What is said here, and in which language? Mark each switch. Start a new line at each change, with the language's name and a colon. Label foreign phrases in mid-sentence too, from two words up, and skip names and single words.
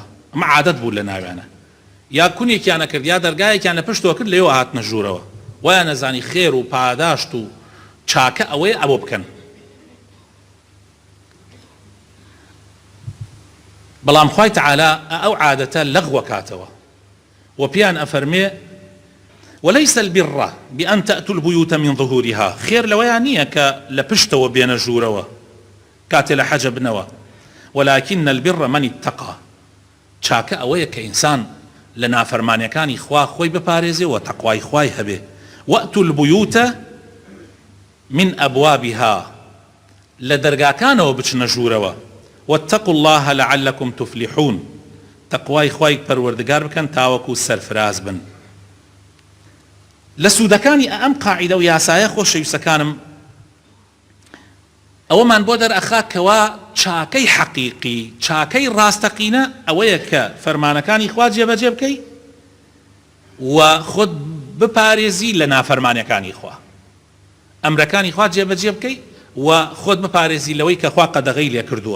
Central Kurdish: ئەمە عادەت بوو لە ناویانە، یا کونێکیانە کرد یا دەرگایەکیان لە پشتەوە کرد، لەوێ هاتنە ژوورەوە، وایە نەزانی خێر و پاداشت و چاکە ئەوەیە ئەوە بکەن. بەڵام خوای تەعالا ئەو عادەتە لەغوە کاتەوە و پێیان ئەفەرمێ
Arabic: وليس البر بأن تأتوا البيوت من ظهورها.
Central Kurdish: خێر لەوەیان نییە کە لە پشتەوە بێنە ژوورەوە کاتێ لە حەجە بنەوە،
Arabic: ولكن البر من اتقى.
Central Kurdish: چاکە ئەوەیە کە ئینسان لە نافەرمانیەکانی خوا خۆی بپارێزێ و تەقوای خوای هەبێ.
Arabic: وأتوا البيوت من أبوابها،
Central Kurdish: لە دەرگاکانەوە بچنە ژوورەوە.
Arabic: واتقوا الله لعلكم تفلحون،
Central Kurdish: تەقوای خوای پەروەردگار بکەن تاوەکو سەرفراز بن. لە سوودەکانی ئەم قاعیدە و یاسایە خۆشەویستەکانم ئەوەمان بۆ دەرئەخا کەوا چاکەی حەقیقی، چاکەی ڕاستەقینە ئەوەیە کە فەرمانەکانی خوا جێبەجێ بکەی و خۆت بپارێزی لە نافەرمانیەکانی خوا، ئەمرەکانی خوا جێبەجێ بکەی و خۆت بپارێزی لەوەی کە خوا قەدەغەی لێ کردووە.